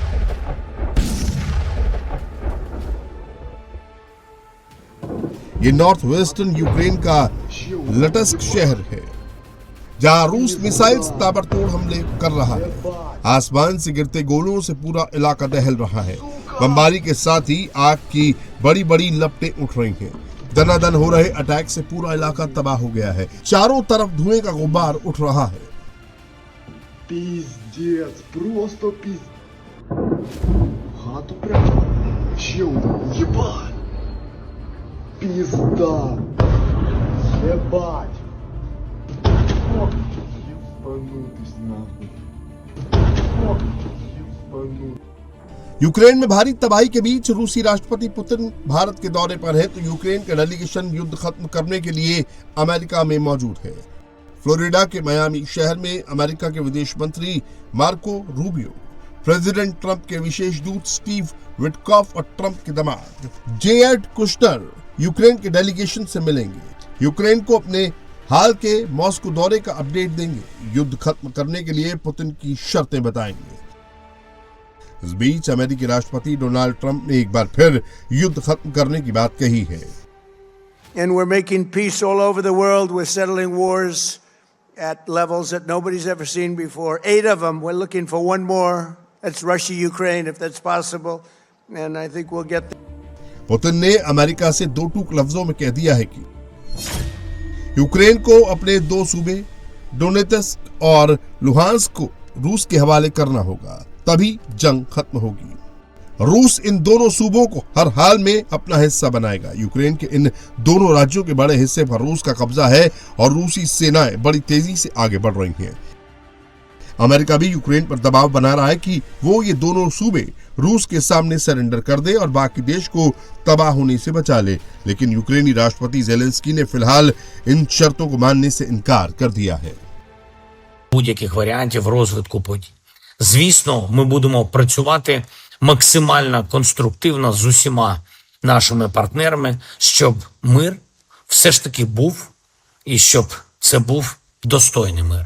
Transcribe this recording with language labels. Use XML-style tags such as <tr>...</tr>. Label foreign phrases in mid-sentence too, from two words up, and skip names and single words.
<hi>ये</hi> <en>north western</en> <hi>यूक्रेन का लटस्क शहर है, जहां रूस मिसाइल्स ताबड़तोड़ हमले कर रहा है। आसमान से गिरते गोलों से पूरा इलाका दहल रहा है। बमबारी के साथ ही आग की बड़ी बड़ी लपटें उठ रही हैं। दनादन हो रहे अटैक से पूरा इलाका तबाह हो गया है। चारों तरफ धुएं का गुब्बार उठ रहा है।</hi> <ru>Пиздец, просто пиздец. Хату прям. Чел, ебать. Пизда. Ебать. Ох, ебанутый нахуй. Ох, ебанутый.</ru> <hi>यूक्रेन में भारी तबाही के बीच रूसी राष्ट्रपति पुतिन भारत के दौरे पर है, तो यूक्रेन का डेलीगेशन युद्ध खत्म करने के लिए अमेरिका में मौजूद है। फ्लोरिडा के मियामी शहर में अमेरिका के विदेश मंत्री मार्को रूबियो, प्रेसिडेंट ट्रंप के विशेष दूत स्टीव विटकॉफ और ट्रंप के दामाद जेएड कुशनर यूक्रेन के डेलीगेशन से मिलेंगे। यूक्रेन को अपने हाल के मॉस्को दौरे का अपडेट देंगे। युद्ध खत्म करने के लिए पुतिन की शर्तें बताएंगे। इस बीच अमेरिकी राष्ट्रपति डोनाल्ड ट्रंप ने एक बार फिर युद्ध खत्म करने की बात कही है।</hi> <en>And we're making peace all over the world. We're settling wars at levels that nobody's ever seen before. 8 of them. We're looking for one more. That's Russia, Ukraine, if that's possible. And I think we'll get there.</en> <hi>पुतिन ने अमेरिका से दो टूक लफ्जों में कह दिया है कि यूक्रेन को अपने 2 सूबे डोनेत्स्क और लुहांस्क को रूस के हवाले करना होगा, तभी जंग खत्म होगी। रूस इन दोनों सूबों को हर हाल में अपना हिस्सा बनाएगा। यूक्रेन के इन दोनों राज्यों के बड़े हिस्से पर रूस का कब्जा है और रूसी सेनाएं बड़ी तेजी से आगे बढ़ रही हैं। अमेरिका भी यूक्रेन पर दबाव बना रहा है कि वो ये दोनों सूबे रूस के सामने सरेंडर कर दे और बाकी देश को तबाह होने से बचा ले, लेकिन यूक्रेनी राष्ट्रपति ज़ेलेंस्की ने फिलहाल इन शर्तों को मानने से इनकार कर दिया है।</hi> <uk>Будь-яких варіантів розвитку подій. Звісно, ми будемо працювати максимально конструктивно з усіма нашими партнерами, щоб мир все ж таки був і щоб це був достойний мир.</uk>